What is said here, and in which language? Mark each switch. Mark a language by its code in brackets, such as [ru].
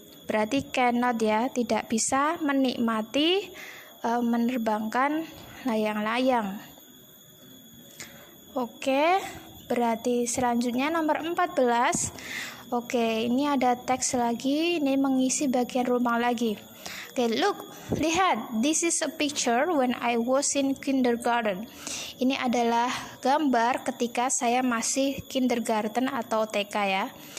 [id] Berarti cannot ya, tidak bisa menikmati menerbangkan layang-layang. Oke, berarti selanjutnya nomor 14. Oke, ini ada teks lagi, ini mengisi bagian rumah lagi. [en] Oke, lihat, this is a picture when I was in kindergarten. [id] Ini adalah gambar ketika saya masih kindergarten atau TK ya.